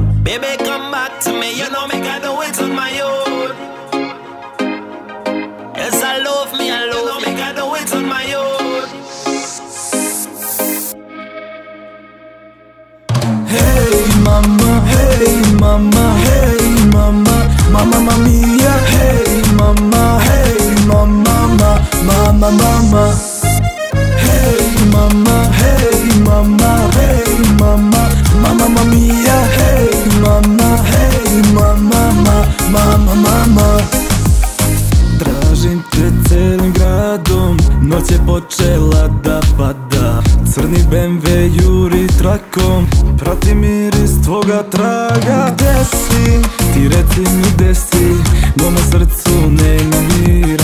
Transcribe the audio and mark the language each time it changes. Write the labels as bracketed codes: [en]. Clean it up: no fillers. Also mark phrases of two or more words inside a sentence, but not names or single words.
[en] Baby, come back to me, you know me can do it on my own. Yes, I love me, you know me can do it on my own. Hey mama, hey mama, hey mama, [it] mama mia, [en] hey mama, hey mama, mama, mama. Hey mama, hey mama, hey mama, [it] mama mia, [en] hey mama, hey mama, mama, mama. [sr] Tražim te celim gradom, noć je počela da pada. Crni BMW juri trakom, prati miris tvoga traga. Gde si? Ti reci mi gde si, mome srcu nema mira.